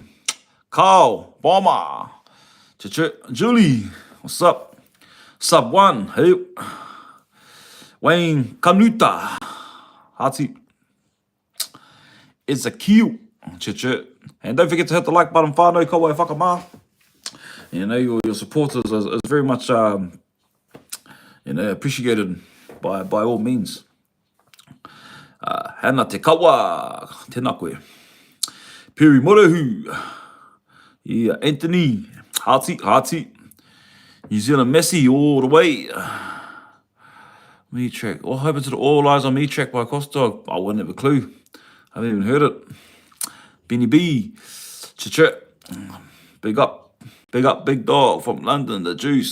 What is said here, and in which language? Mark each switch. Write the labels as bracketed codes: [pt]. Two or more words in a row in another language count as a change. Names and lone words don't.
[en] Carl, Bomber, Julie, what's up? Sub 1, hey. Wayne Kanuta, Hati. It's a cute. And don't forget to hit the like button, [mi] whānau, kaua e whakamā. [en] You know, your supporters is very much appreciated by all means. [mi] Hana te kawa, tēnā koe. Piri Morehu. [en] Yeah, Anthony, Hati. New Zealand Messi all the way. Me Track. What happened to the All Eyes on Me Track by Costa? I wouldn't have a clue. I haven't even heard it. Benny B. Big up, big dog from London, the juice.